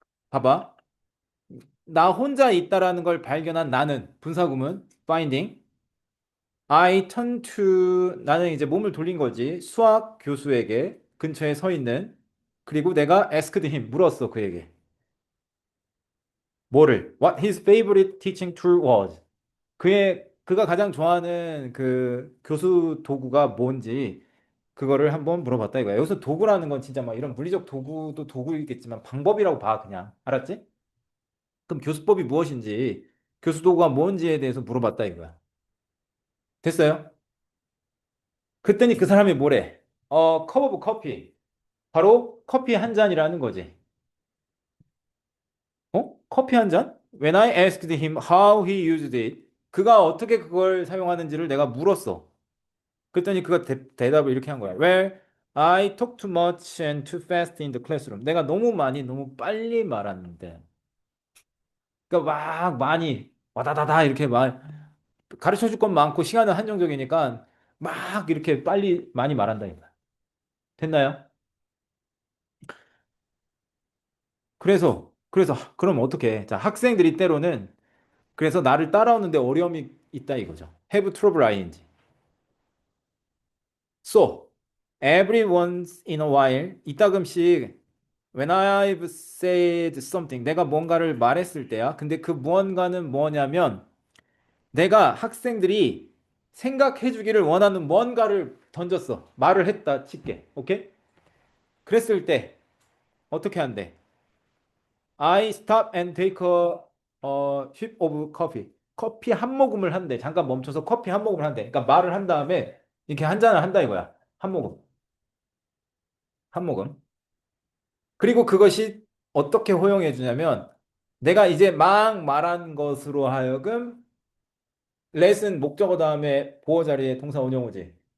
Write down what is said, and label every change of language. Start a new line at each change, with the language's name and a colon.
Korean: 봐봐. 나 혼자 있다라는 걸 발견한 나는 분사구문 finding.
English: I turn to
Korean: 나는 이제 몸을 돌린 거지. 수학 교수에게 근처에 서 있는. 그리고 내가
English: asked him
Korean: 물었어 그에게. 뭐를?
English: What his favorite teaching tool was.
Korean: 그가 가장 좋아하는 그 교수 도구가 뭔지 그거를 한번 물어봤다 이거야. 여기서 도구라는 건 진짜 막 이런 물리적 도구도 도구이겠지만 방법이라고 봐 그냥. 알았지? 그럼 교수법이 무엇인지 교수 도구가 뭔지에 대해서 물어봤다 이거야. 됐어요? 그랬더니 그 사람이 뭐래?
English: 컵 오브 커피.
Korean: 바로 커피 한 잔이라는 거지. 커피 한 잔?
English: When I asked him how he used it,
Korean: 그가 어떻게 그걸 사용하는지를 내가 물었어. 그랬더니 그가 대답을 이렇게 한 거야.
English: Well, I talk too much and too fast in the classroom.
Korean: 내가 너무 많이, 너무 빨리 말하는데. 그러니까 막 많이, 와다다다 이렇게 말, 가르쳐 줄 건 많고 시간은 한정적이니까 막 이렇게 빨리 많이 말한다. 이거야. 됐나요? 그래서, 그럼 어떻게? 자, 학생들이 때로는 그래서 나를 따라오는데 어려움이 있다 이거죠.
English: Have trouble ing. So, every once in a while,
Korean: 이따금씩
English: when I've said something,
Korean: 내가 뭔가를 말했을 때야. 근데 그 무언가는 뭐냐면 내가 학생들이 생각해 주기를 원하는 뭔가를 던졌어. 말을 했다 칠게. 오케이? 그랬을 때 어떻게 한대?
English: I stop and take a sip of coffee.
Korean: 커피 한 모금을 한대. 잠깐 멈춰서 커피 한 모금을 한대. 그러니까 말을 한 다음에 이렇게 한 잔을 한다 이거야. 한 모금. 한 모금. 그리고 그것이 어떻게 허용해 주냐면 내가 이제 막 말한 것으로 하여금 레슨 목적어 다음에 보어 자리에 동사 원형어지.